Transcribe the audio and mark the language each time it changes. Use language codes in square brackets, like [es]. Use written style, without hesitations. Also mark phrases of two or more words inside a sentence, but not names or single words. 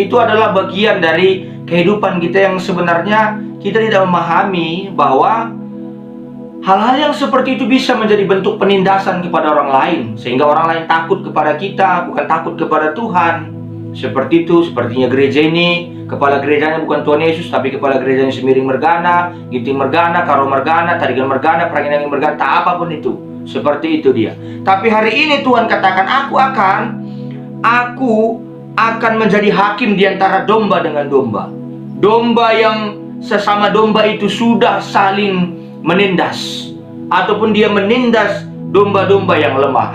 [id] Itu adalah bagian dari kehidupan kita yang sebenarnya kita tidak memahami bahwa hal-hal yang seperti itu bisa menjadi bentuk penindasan kepada orang lain, sehingga orang lain takut kepada kita, bukan takut kepada Tuhan. Seperti itu, sepertinya gereja ini, kepala gerejanya bukan Tuhan Yesus, tapi kepala gerejanya Semiring Mergana, Ginting Mergana, Karo Mergana, Tarigan Mergana, Pranginangin Mergana, tak apapun itu. Seperti itu dia. Tapi hari ini Tuhan katakan, aku akan menjadi hakim di antara domba dengan domba. Domba yang sesama domba itu sudah saling menindas, ataupun dia menindas domba-domba yang lemah.